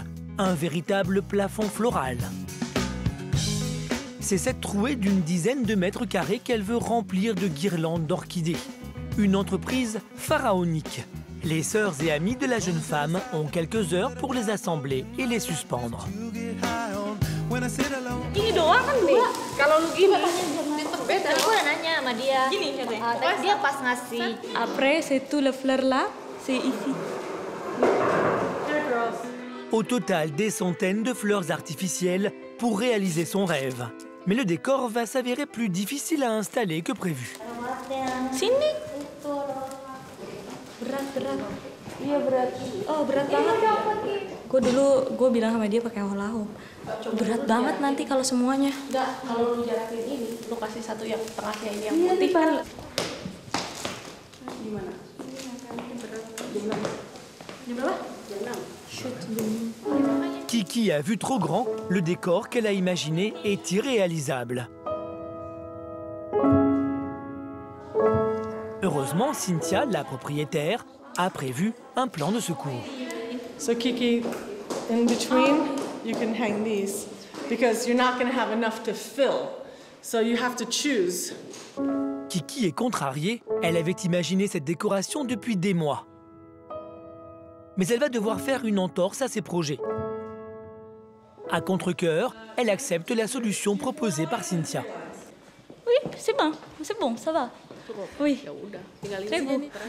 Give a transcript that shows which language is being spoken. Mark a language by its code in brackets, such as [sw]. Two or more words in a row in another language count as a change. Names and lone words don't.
[fr] Un véritable plafond floral. C'est cette trouée d'une dizaine de mètres carrés qu'elle veut remplir de guirlandes d'orchidées. Une entreprise pharaonique. Les sœurs et amies de la jeune femme ont quelques heures pour les assembler et les suspendre. [id] Gini doang kan deh. Kalau lu gini, aku udah nanya sama dia. Gini katanya. Tadi dia pas ngasih. [fr] Après, c'est tout le fleur là, c'est ici. Au total, des centaines de fleurs artificielles pour réaliser son rêve. Mais le décor va s'avérer plus difficile à installer que prévu. [id] Sini. Berat. Iya berat. Oh berat banget. Gue bilang sama dia pakai hula-hoop. Berat banget nanti kalau semuanya. Enggak, kalau lu jarakin ini, lu kasih satu yang tengahnya ini yang putih kan. Gimana? Jam berapa? Jam 6. [fr] Kiki a vu trop grand, le décor qu'elle a imaginé est irréalisable. Heureusement, Cynthia, la propriétaire, a prévu un plan de secours. [en] So Kiki, in between, you can hang these because you're not going to have enough to fill. So you have to choose. [fr] Kiki est contrariée, elle avait imaginé cette décoration depuis des mois. Mais elle va devoir faire une entorse à ses projets. À contre-cœur, elle accepte la solution proposée par Cynthia. Oui, c'est bon, ça va. Oui, très beau.